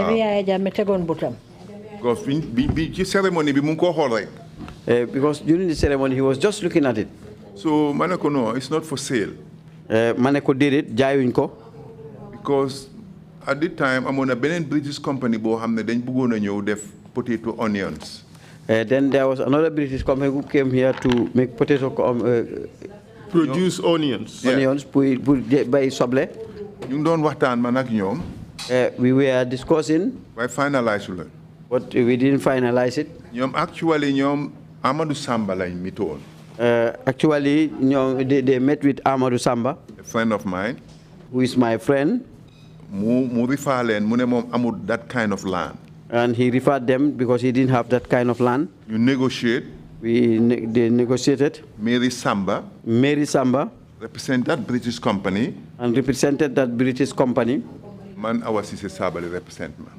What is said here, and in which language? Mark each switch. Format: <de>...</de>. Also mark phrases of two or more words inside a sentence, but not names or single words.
<en>Because during the ceremony he was just looking at it. So Maneko no, it's not for sale. Maneko did it,</en> <wo>jayuñ ko.</wo> <en>Because at the time I'm on a British company</en> <wo>bo xamne dañ bëggoon ñëw def</wo> <en>potato onions. Then there was another British company who came here to make potato produce onions. Onions by soble.</en> <wo>Ñu doon waxtaan man ak ñoom.</wo> <en>We were discussing. By finalize it. But we didn't finalize it.</en> <wo>Ñoom actually ñoom Amadou Samba lañ mitoon.</wo> <en>Actually they met with Amadou Samba. A friend of mine. Who is my friend.</en> <wo>Mu refer leen mu ne moom amul</wo> <en>that kind of land. And he referred them because he didn't have that kind of land. You negotiate. They negotiated. Mary Samba. Represented that British company. And represented that British company. Man Awa Sise Sabali represent me.</en>